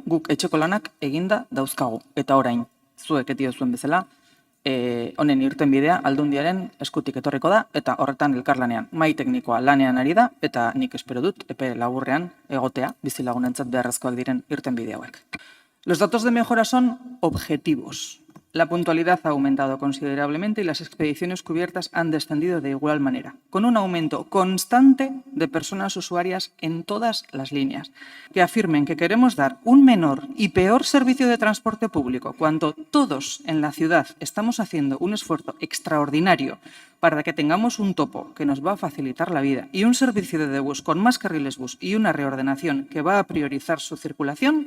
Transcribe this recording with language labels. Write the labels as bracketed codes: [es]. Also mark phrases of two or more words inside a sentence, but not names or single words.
[eu] Guk etxeko lanak eginda dauzkagu. Eta orain, zuek etio zuen bezala, honen irtenbidea Aldundiaren eskutik etorriko da, eta horretan elkarlanean. Mahai teknikoa lanean ari da, eta nik espero dut, epe laburrean egotea, bizilagunentzat beharrezkoak diren irtenbide hauek. [es] Los datos de mejora son objetivos. La puntualidad ha aumentado considerablemente y las expediciones cubiertas han descendido de igual manera, con un aumento constante de personas usuarias en todas las líneas, que afirmen que queremos dar un menor y peor servicio de transporte público cuando todos en la ciudad estamos haciendo un esfuerzo extraordinario para que tengamos un topo que nos va a facilitar la vida y un servicio de bus con más carriles bus y una reordenación que va a priorizar su circulación.